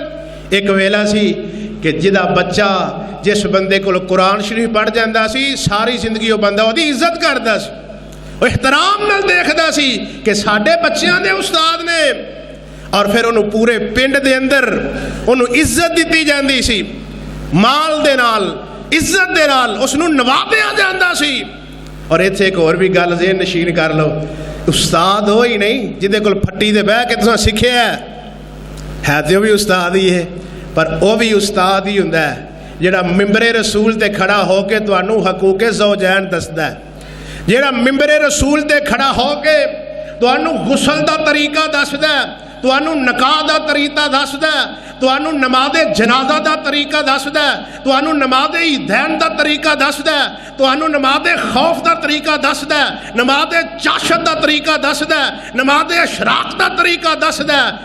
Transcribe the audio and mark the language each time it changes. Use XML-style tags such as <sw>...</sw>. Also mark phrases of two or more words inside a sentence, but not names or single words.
<pa>ایک ویلا سی کہ جدا بچہ جس بندے کو قرآن شریف پڑھ جاندا سی ساری زندگی وہ بندہ وہ دی عزت کردا سی، وہ احترام نال دیکھدا سی کہ ساڈے بچیاں دے استاد نے، اور پھر انہوں پورے پنڈ دے اندر انہوں عزت دیتی جاندی سی، مال دے نال عزت دے نال اس نوں نوازیا جاندا سی۔ اور ایتھے ایک اور بھی گل ذہن نشین کر لو، استاد ہو ہی نہیں جہدے کول پھٹی دے بہ کے تساں سکھیا ہے تے وہ بھی استاد ہی ہے، پر وہ بھی استاد ہی ہوندا ہے جڑا ممبر رسول تے کھڑا ہو کے تانوں حقوق زوجین دسدا ہے، جڑا ممبر رسول تے کھڑا ہو کے تانوں غسل دا طریقہ دسدا ہے، تانوں نکاح دا طریقہ دسدا ہے، تانوں نماز جنازہ دا طریقہ دسدا ہے، تانوں نماز عیدین دا طریقہ دسدا ہے، تانوں نماز خوف دا طریقہ دسدا ہے، نماز چاشت دا طریقہ دسدا ہے، نماز اشراق دا طریقہ دسدا ہے۔</pa>